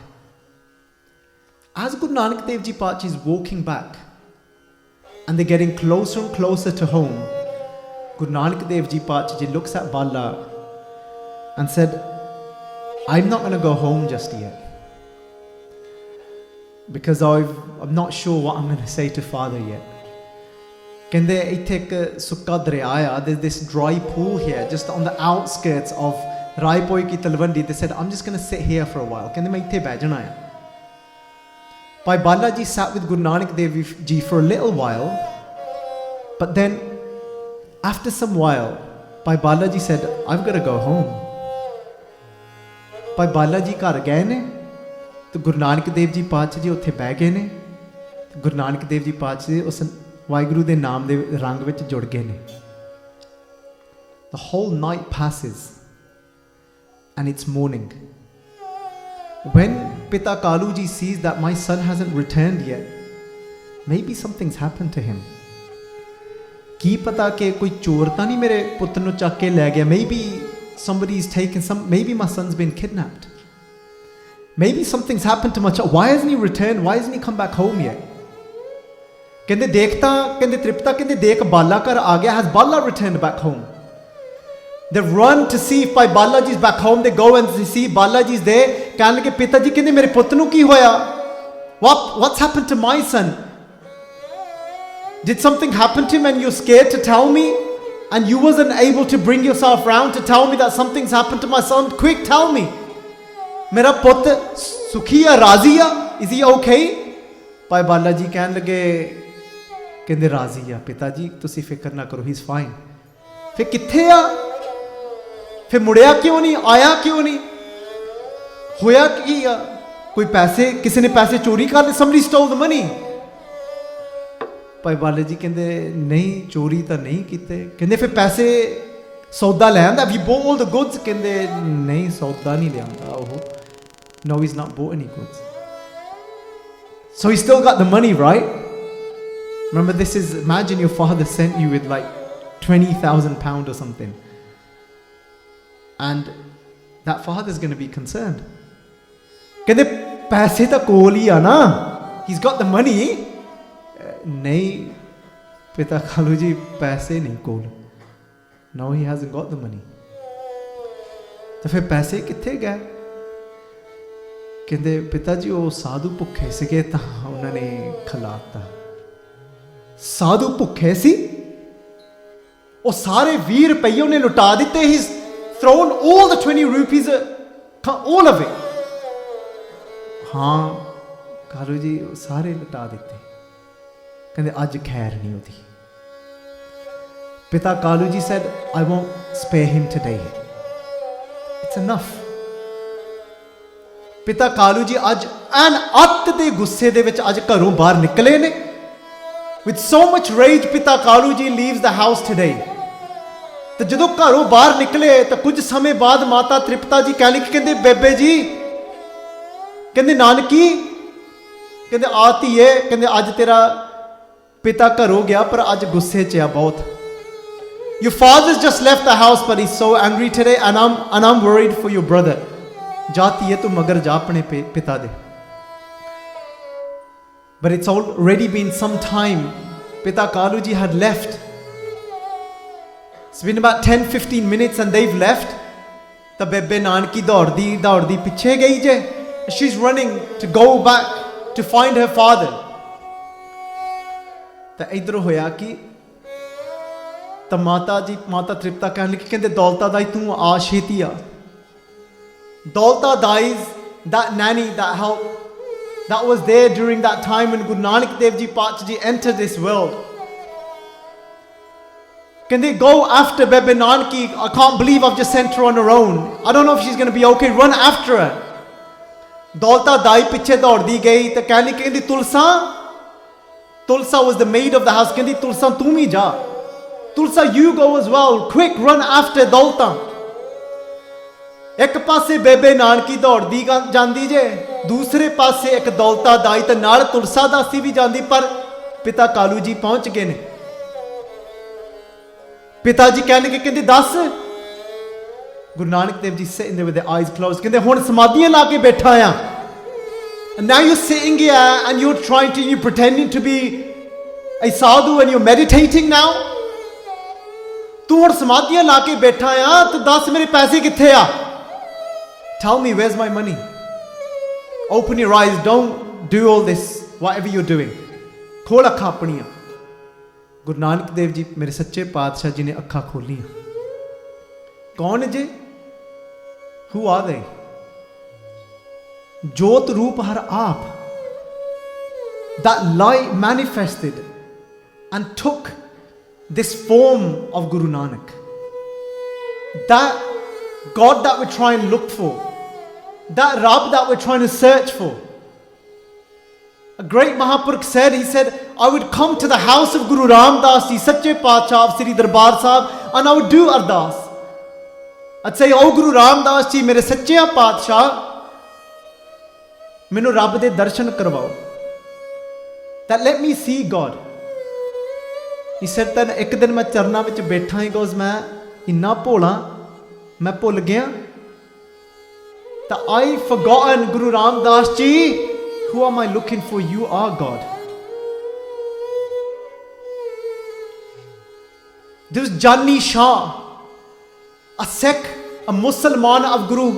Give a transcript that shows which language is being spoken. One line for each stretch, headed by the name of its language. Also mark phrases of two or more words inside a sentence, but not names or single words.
English: As Guru Nanak Dev Ji Paatshah is walking back, and they're getting closer and closer to home, Guru Nanak Dev Ji Paatshah Ji looks at Bala and said, I'm not going to go home just yet, because I'm not sure what I'm going to say to Father yet.
Punjabi: ਕਹਿੰਦੇ ਇੱਥੇ ਇੱਕ ਸੁੱਕਾ ਦਰਿਆ ਆ,
English: there's this dry pool here just on the outskirts of Raipoi ki Talwandi. They said, I'm just going to sit here for a while.
Punjabi: ਕਹਿੰਦੇ ਮੈਂ ਇੱਥੇ ਬਹਿ ਜਾਣਾ ਆ.
English: Bhai Balaji sat with Guru Nanak Dev Ji for a little while, but then after some while, Bhai Balaji said, I've got to go home. Bhai Balaji
Punjabi: ਘਰ ਗਏ ਨੇ ਤੇ ਗੁਰੂ ਨਾਨਕ ਦੇਵ ਜੀ ਪਾਤਸ਼ਾਹ ਜੀ ਉੱਥੇ ਬਹਿ ਗਏ ਨੇ। ਗੁਰੂ ਨਾਨਕ ਦੇਵ ਜੀ ਪਾਤਸ਼ਾਹ ਜੀ ਉਸ ਵਾਹਿਗੁਰੂ ਦੇ ਨਾਮ ਦੇ ਰੰਗ ਵਿੱਚ ਜੁੜ ਗਏ ਨੇ।
English: The whole night passes and it's morning. When Pita Kaluji sees that my son hasn't returned yet, maybe something's happened to him.
Punjabi: ਕੀ ਪਤਾ ਕਿ ਕੋਈ ਚੋਰ ਤਾਂ ਨਹੀਂ ਮੇਰੇ ਪੁੱਤ ਨੂੰ ਚੱਕ ਕੇ ਲੈ ਗਿਆ।
English: Maybe somebody's taken maybe my son's been kidnapped. Maybe something's happened to my child. Why hasn't he returned? Why hasn't he come back home yet?
Punjabi: ਕਹਿੰਦੇ ਦੇਖ ਤਾਂ ਕਹਿੰਦੇ ਤ੍ਰਿਪਤਾ ਕਹਿੰਦੇ ਦੇਖ ਬਾਲਾ ਘਰ ਆ ਗਿਆ।
English: Has Bala returned back home? They run to see if Bhai Balaji's back home. They go and they see Balaji's there.
Punjabi: ਕਹਿਣ ਲੱਗੇ ਪਿਤਾ ਜੀ ਕਹਿੰਦੇ ਮੇਰੇ ਪੁੱਤ ਨੂੰ ਕੀ ਹੋਇਆ?
English: What's happened to my son? Did something happen to him and you're scared to tell me? And you wasn't able to bring yourself round to tell me that something's happened to my son? Quick, tell me.
Punjabi: ਮੇਰਾ ਪੁੱਤ ਸੁਖੀ ਆ, ਰਾਜ਼ੀ ਆ?
English: Is he okay?
Punjabi: Bhai Balaji ਕਹਿਣ ਲੱਗੇ ਕਹਿੰਦੇ ਰਾਜ਼ੀ ਆ ਪਿਤਾ ਜੀ, ਤੁਸੀਂ ਫਿਕਰ ਨਾ ਕਰੋ,
English: he's fine.
Punjabi: ਫਿਰ ਕਿੱਥੇ ਆ? ਫਿਰ ਮੁੜਿਆ ਕਿਉਂ ਨਹੀਂ? ਆਇਆ ਕਿਉਂ ਨਹੀਂ? ਹੋਇਆ ਕੀ ਆ? ਕੋਈ ਪੈਸੇ ਕਿਸੇ ਨੇ ਪੈਸੇ ਚੋਰੀ ਕਰ ਲਏ?
English: Somebody stole the money.
Punjabi: ਭਾਈ ਬਾਲਾ ਜੀ ਕਹਿੰਦੇ ਨਹੀਂ ਚੋਰੀ ਤਾਂ ਨਹੀਂ ਕੀਤੇ। ਕਹਿੰਦੇ ਫਿਰ ਪੈਸੇ ਸੌਦਾ ਲੈ ਆਂਦਾ?
English: Have you bought all the goods?
Punjabi: ਕਹਿੰਦੇ ਨਹੀਂ ਸੌਦਾ ਨਹੀਂ ਲਿਆਂਦਾ ਉਹ।
English: No, he's not bought any goods. So he still got the money, right? Remember, this is, imagine your father sent you with like 20,000 pounds or something. And that father's going to be concerned.
Punjabi: ਕਹਿੰਦੇ ਪੈਸੇ ਤਾਂ ਕੋਲ ਹੀ ਆ ਨਾ,
English: he's got the money.
Punjabi: ਨਹੀਂ ਪਿਤਾ ਕਾਲੂ ਜੀ ਪੈਸੇ ਨਹੀਂ ਕੋਲ।
English: No, he hasn't got the money.
Punjabi: ਤਾਂ ਫਿਰ ਪੈਸੇ ਕਿੱਥੇ ਗਏ? ਕਹਿੰਦੇ ਪਿਤਾ ਜੀ ਉਹ ਸਾਧੂ ਭੁੱਖੇ ਸੀਗੇ ਤਾਂ ਉਹਨਾਂ ਨੇ ਖਿਲਾਤਾ। ਸਾਧੂ ਭੁੱਖੇ ਸੀ? ਉਹ ਸਾਰੇ 20 ਰੁਪਏ ਉਹਨੇ ਲੁਟਾ ਦਿੱਤੇ।
English: He's thrown all the 20 rupees, all of it.
Punjabi: ਹਾਂ ਕਾਲੂ ਜੀ ਉਹ ਸਾਰੇ ਲੁਟਾ ਦਿੱਤੇ। ਕਹਿੰਦੇ ਅੱਜ ਖੈਰ ਨਹੀਂ ਉਹਦੀ। ਪਿਤਾ ਕਾਲੂ ਜੀ
English: said, I won't spare him today. It's enough.
Punjabi: ਪਿਤਾ ਕਾਲੂ ਜੀ ਅੱਜ ਐਨ ਅੱਤ ਦੇ ਗੁੱਸੇ ਦੇ ਵਿੱਚ ਅੱਜ ਘਰੋਂ ਬਾਹਰ ਨਿਕਲੇ ਨੇ।
English: With so much rage, ਪਿਤਾ ਕਾਲੂ ਜੀ leaves the house today.
Punjabi: ਤੇ ਜਦੋਂ ਘਰੋਂ ਬਾਹਰ ਨਿਕਲੇ ਤਾਂ ਕੁਝ ਸਮੇਂ ਬਾਅਦ ਮਾਤਾ ਤ੍ਰਿਪਤਾ ਜੀ ਕਹਿ ਲਈ ਕਹਿੰਦੇ ਬੇਬੇ ਜੀ, ਕਹਿੰਦੇ ਨਾਨਕੀ, ਕਹਿੰਦੇ ਆ ਧੀਏ, ਕਹਿੰਦੇ ਅੱਜ ਤੇਰਾ ਪਿਤਾ ਘਰੋਂ ਗਿਆ ਪਰ ਅੱਜ ਗੁੱਸੇ 'ਚ ਆ ਬਹੁਤ।
English: Your father's just left the house but he's so angry today and I'm worried for your brother.
Punjabi: ਜਾ ਧੀਏ ਤੂੰ ਮਗਰ ਜਾ ਆਪਣੇ ਪਿਤਾ ਦੇ।
English: But it's already been some time. Pita Kaluji had left. It's been about 10-15 minutes and they've left.
Punjabi: ਤਾਂ ਬੇਬੇ ਨਾਨਕੀ ਦੌੜਦੀ ਪਿੱਛੇ ਗਈ ਜੇ।
English: She's running to go back to find her father.
Punjabi: ਤਾਂ ਇਧਰ ਹੋਇਆ ਕਿ ਤਾਂ ਮਾਤਾ ਤ੍ਰਿਪਤਾ ਕਹਿਣ ਲੱਗੀ ਕਹਿੰਦੇ ਦੌਲਤਾ ਦਾਈ ਤੂੰ ਆ ਛੇਤੀ ਆ।
English: ਦੌਲਤਾ ਦਾਈ's that nanny that was there during that time when Guru Nanak Dev Ji Pacha Ji entered this world. Can they go after Bebe Nanki? I can't believe I've just sent her on her own. I don't know if she's going to be okay. Run after her. Daulta Dai
Punjabi: ਪਿੱਛੇ ਦੌੜੀ ਗਈ ਤਾਂ ਕਹਿੰਦੀ
English: Tulsa was the maid of the house.
Punjabi: ਕਹਿੰਦੀ ਤੁਲਸਾ ਤੁਮ ਹੀ ਜਾ.
English: Tulsa you go as well. Quick run after Daulta.
Punjabi: ਇੱਕ ਪਾਸੇ ਬੇਬੇ ਨਾਨਕੀ ਦੌੜਦੀ ਜਾਂਦੀ ਜੇ, ਦੂਸਰੇ ਪਾਸੇ ਇੱਕ ਦੌਲਤਾ ਦਾਈ ਤੇ ਨਾਲ ਤੁਲਸਾ ਦਾਸੀ ਵੀ ਜਾਂਦੀ। ਪਰ ਪਿਤਾ ਕਾਲੂ ਜੀ ਪਹੁੰਚ ਗਏ ਨੇ। ਪਿਤਾ ਜੀ ਕਹਿਣਗੇ ਕਹਿੰਦੇ ਦੱਸ। ਗੁਰੂ ਨਾਨਕ ਦੇਵ ਜੀ
English: sitting there with their eyes closed
Punjabi: ਕਹਿੰਦੇ ਹੁਣ ਸਮਾਧੀਆਂ ਲਾ ਕੇ ਬੈਠਾ ਆ।
English: And now you're sitting here and you're pretending to be a sadhu and you're meditating now.
Punjabi: ਤੂੰ ਹੁਣ ਸਮਾਧੀਆਂ ਲਾ ਕੇ ਬੈਠਾ ਆ ਤੇ ਦੱਸ ਮੇਰੇ ਪੈਸੇ ਕਿੱਥੇ ਆ?
English: Tell me, where's my money? Open your eyes, don't do all this, whatever you're doing.
Punjabi: ਖੋਲ ਅੱਖਾਂ ਆਪਣੀਆਂ। ਗੁਰੂ ਨਾਨਕ ਦੇਵ ਜੀ ਮੇਰੇ ਸੱਚੇ ਪਾਤਸ਼ਾਹ ਜੀ ਨੇ ਅੱਖਾਂ ਖੋਲੀਆਂ। ਕੌਣ ਜੇ?
English: Who are they?
Punjabi: ਜੋਤ ਰੂਪ ਹਰ ਆਪ।
English: that light manifested and took this form of Guru Nanak. That God that we're trying to look for, that Rab that we're trying to search for. A great Mahapurukh said, he said, I would come to the house of Guru Ramdas Ji, Sache Paatshah of Sri Darbar Sahib, and I would do ardas. I'd say, oh Guru Ramdas Ji,
Punjabi: ਮੇਰੇ ਸੱਚੇ ਪਾਤਸ਼ਾਹ, ਮੈਨੂੰ ਰੱਬ ਦੇ ਦਰਸ਼ਨ ਕਰਵਾਓ.
English: That let me see God. He said that
Punjabi: ਇੱਕ ਦਿਨ ਮੈਂ ਚਰਨਾਂ ਵਿੱਚ ਬੈਠਾ ਹੀ goes ਮੈਂ ਇੰਨਾ ਭੋਲਾ ਮੈਂ ਭੁੱਲ ਗਿਆ.
English: That I forgotten Guru Ramdas Ji. Who am I looking for? You are God. There was Jani Shah, a Sikh, a Mussalman of Guru.